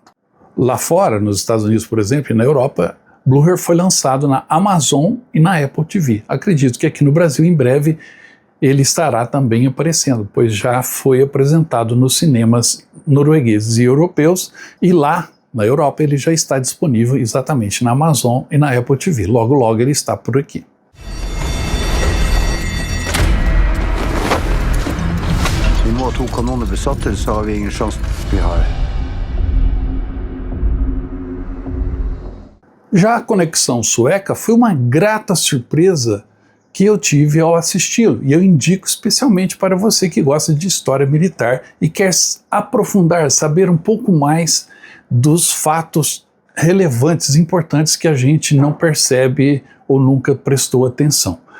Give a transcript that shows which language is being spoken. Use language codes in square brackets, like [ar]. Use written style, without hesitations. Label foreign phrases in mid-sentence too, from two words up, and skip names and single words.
[pt] Lá fora, nos Estados Unidos, por exemplo, e na Europa, Blucher foi lançado na Amazon e na Apple TV. Acredito que aqui no Brasil, em breve, ele estará também aparecendo, pois já foi apresentado nos cinemas noruegueses e europeus, e lá na Europa ele já está disponível exatamente na Amazon e na Apple TV. Logo, logo ele está por aqui. [no] Vi må ha 2 kanoner besatte, så har vi ingen sjanse. Vi har. [pt] Já a Conexão Sueca foi uma grata surpresa que eu tive ao assisti-lo, e eu indico especialmente para você que gosta de história militar e quer aprofundar, saber um pouco mais dos fatos relevantes, importantes que a gente não percebe ou nunca prestou atenção.